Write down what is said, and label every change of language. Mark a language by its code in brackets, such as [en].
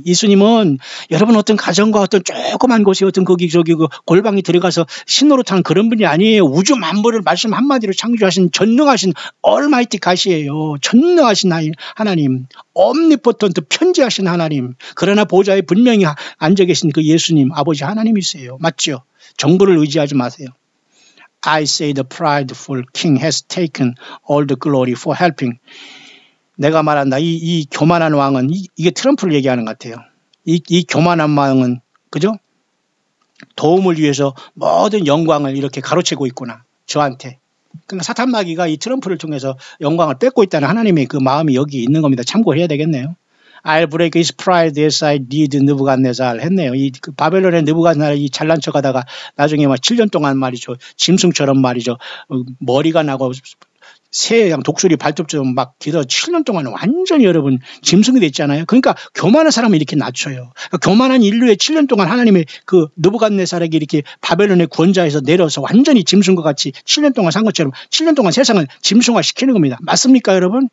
[ko] 예수님은 여러분 어떤 가정과 어떤 조그만 곳에 어떤 거기 저기 그 골방에 들어가서 신노릇하는 그런 분이 아니에요. 우주 만물을 말씀 한마디로 창조하신 전능하신 얼마이티 가시예요. 전능하신 하나님, omnipotent 편지하신 하나님. 그러나 보좌에 분명히 앉아 계신 그 예수님, 아버지 하나님이세요. 맞죠? 정부를 의지하지 마세요. [en] I say the prideful king has taken all the glory for helping. [ko] 내가 말한다. 이 교만한 왕은 이게 트럼프를 얘기하는 것 같아요. 이 교만한 왕은 그죠? 도움을 위해서 모든 영광을 이렇게 가로채고 있구나. 저한테. 그러니까 사탄 마귀가 이 트럼프를 통해서 영광을 뺏고 있다는 하나님의 그 마음이 여기 있는 겁니다. 참고해야 되겠네요. [en] I'll break his pride as I did 느부갓네살 [ko] 했네요. 그 바벨론의 느부갓네살 이 잘난 척하다가 나중에 막 7년 동안 말이죠. 짐승처럼 말이죠. 머리가 나고 새 양 독수리 발톱처럼 막 기도 7년 동안 완전히 여러분 짐승이 됐잖아요. 그러니까 교만한 사람은 이렇게 낮춰요. 그러니까 교만한 인류의 7년 동안 하나님의 그 느부갓네살에게 이렇게 바벨론의 권좌에서 내려서 완전히 짐승과 같이 7년 동안 산 것처럼 7년 동안 세상을 짐승화 시키는 겁니다. 맞습니까 여러분?